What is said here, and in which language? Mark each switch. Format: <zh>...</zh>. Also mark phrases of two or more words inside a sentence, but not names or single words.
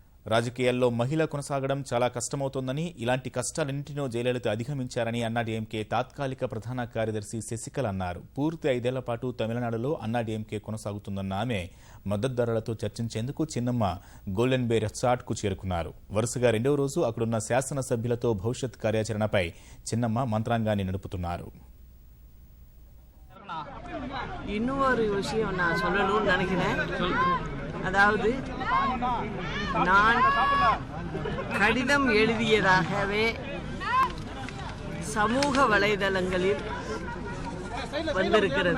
<te>రాజకీయాల్లో మహిళ కొనసాగడం చాలా కష్టమవుతోందని, ఇలాంటి కష్టాలన్నింటినో జయలలిత అధిగమించారని అన్నాడీఎంకే తాత్కాలిక ప్రధాన కార్యదర్శి శశికళ అన్నారు. పూర్తి 5 ఏళ్ల పాటు తమిళనాడులో అన్నాడీఎంకే కొనసాగుతుందన్న ఆమె మద్దతుదారులతో చర్చించేందుకు చిన్నమ్మ గోల్డెన్ బే రిసార్ట్కు చేరుకున్నారు. వరుసగా 2వ రోజు అక్కడున్న శాసనసభ్యులతో భవిష్యత్ కార్యాచరణపై చిన్నమ్మ మంత్రాంగాన్ని నడుపుతున్నారు.</te> <ta>இன்னொரு விஷயம் நான் சொல்லணும்னு நினைக்கிறேன். அதாவது நான் கடிதம் எழுதியதாகவே சமூக வலைதளங்களில் வந்திருக்கிறது.</ta>